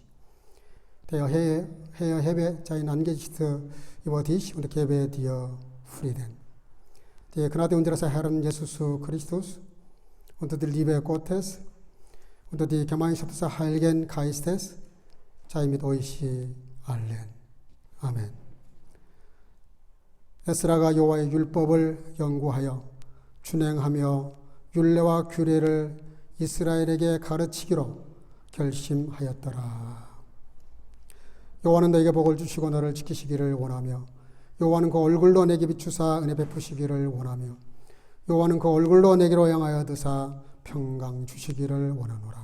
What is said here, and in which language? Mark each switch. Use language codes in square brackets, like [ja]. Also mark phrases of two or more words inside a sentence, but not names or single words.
[de] Der Herr hebe sein Angesicht über dich und gebe dir Frieden. Die Gnade unseres Herrn Jesus Christus und die Liebe Gottes und die Gemeinschaft des Heiligen Geistes sei mit euch allen. [ko] 아멘. 에스라가 여호와의 율법을 연구하여 준행하며 율례와 규례를 이스라엘에게 가르치기로 결심하였더라. 여호와는 너에게 복을 주시고 너를 지키시기를 원하며 여호와는 그 얼굴로 내게 비추사 은혜 베푸시기를 원하며 여호와는 그 얼굴로 내게로 향하여 드사 평강 주시기를 원하노라.